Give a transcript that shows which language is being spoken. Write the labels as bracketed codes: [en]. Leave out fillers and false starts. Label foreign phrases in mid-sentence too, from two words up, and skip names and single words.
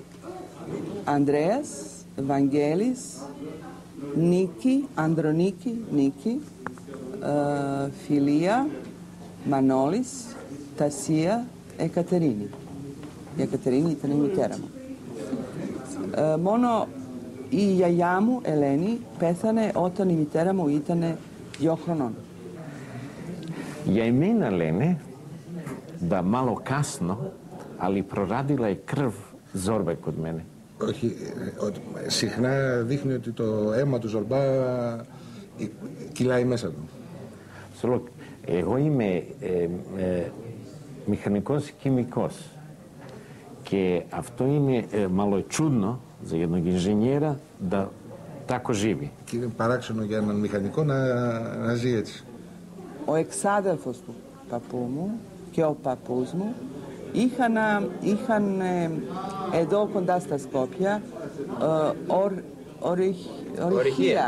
[el] Ανδρέας, Βαγγέλης, Νίκη, Ανδρονίκη, Νίκη, Φιλία, Μανώλης, Τασία, Εκατερίνη. Η Εκατερίνη ήταν η μητέρα μου. Μόνο η γιαγιά μου, Ελένη, πέθανε όταν η μητέρα μου ήταν 2 χρονών. Για εμένα λένε, [sr] da malo kasno, ali proradila je krv Zorbe kod mene. [el] Όχι, συχνά δείχνει ότι το αίμα του Ζορμπά κυλάει μέσα του. Εγώ είμαι μηχανικός χημικός και αυτό είναι [sr] malo čudno za jednog inženjera da tako živi. [el] Και είναι παράξενο για έναν μηχανικό να ζει έτσι. Ο εξάδελφος του παππού μου και ο παππούς μου είχαν εδώ κοντά στα Σκόπια ορυχεία.